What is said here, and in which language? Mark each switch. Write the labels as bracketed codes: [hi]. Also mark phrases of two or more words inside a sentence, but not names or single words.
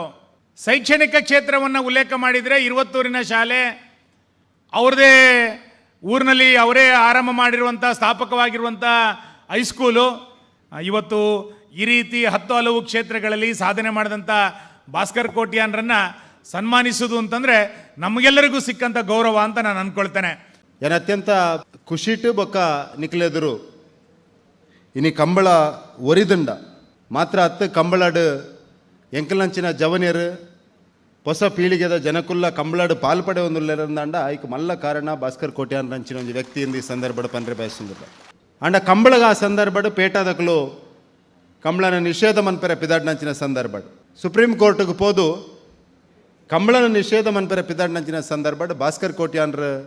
[kn] ಶೈಕ್ಷಣಿಕ ಕ್ಷೇತ್ರವನ್ನು ಉಲ್ಲೇಖ ಮಾಡಿದರೆ ಇರುವತ್ತೂರಿನ ಶಾಲೆ ಅವ್ರದೇ ಊರಿನಲ್ಲಿ ಅವರೇ ಆರಂಭ ಮಾಡಿರುವಂಥ ಸ್ಥಾಪಕವಾಗಿರುವಂಥ ಹೈಸ್ಕೂಲು ಇವತ್ತು ಈ ರೀತಿ 10 ಹಲವು ಕ್ಷೇತ್ರಗಳಲ್ಲಿ ಸಾಧನೆ ಮಾಡಿದಂಥ ಭಾಸ್ಕರ್ ಕೋಟ್ಯಾನ್ರನ್ನು ಸನ್ಮಾನಿಸೋದು ಅಂತಂದರೆ ನಮಗೆಲ್ಲರಿಗೂ ಸಿಕ್ಕಂಥ ಗೌರವ ಅಂತ ನಾನು ಅಂದ್ಕೊಳ್ತೇನೆ. [tcy] ಏನು ಅತ್ಯಂತ ಖುಷಿಟ್ಟು ಬೊಕ್ಕ ನಿಕ್ಲೆದರು ಇನಿ ಕಂಬಳ ಒರಿದಂಡ ಮಾತ್ರ ಅತ್ತು ಕಂಬಳಾಡು ಎಂಕಲಂಚಿನ ಜವನಿಯರು ಹೊಸ ಪೀಳಿಗೆದ ಜನಕುಲ್ಲ ಕಂಬಳಾಡು ಪಾಲ್ಪಡೆ ಒಂದುಲ್ಲೆರಂದಾಂಡ ಐಕ್ ಮಲ್ಲ ಕಾರಣ ಭಾಸ್ಕರ್ ಕೋಟ್ಯಾನ್ ರಂಚಿನ ಒಂದು ವ್ಯಕ್ತಿಯಿಂದ ಈ ಸಂದರ್ಭ ಪಂದ್ರೆ ಬಯಸುಂದಿಲ್ಲ ಅಂಡ ಕಂಬಳಗ ಆ ಸಂದರ್ಭ ಪೇಟಾದಕಲು ಕಂಬಳನ ನಿಷೇಧ ಮನ್ಪೆರ ಪಿದಾಡ್ನಂಚಿನ ಸಂದರ್ಭ ಸುಪ್ರೀಂ ಕೋರ್ಟ್ಗೆ ಹೋದು ಕಂಬಳನ ನಿಷೇಧ ಮನ್ಪರ ಪಿದಾಡ್ನಂಚಿನ ಸಂದರ್ಭ ಭಾಸ್ಕರ್ ಕೋಟ್ಯಾನ್ರ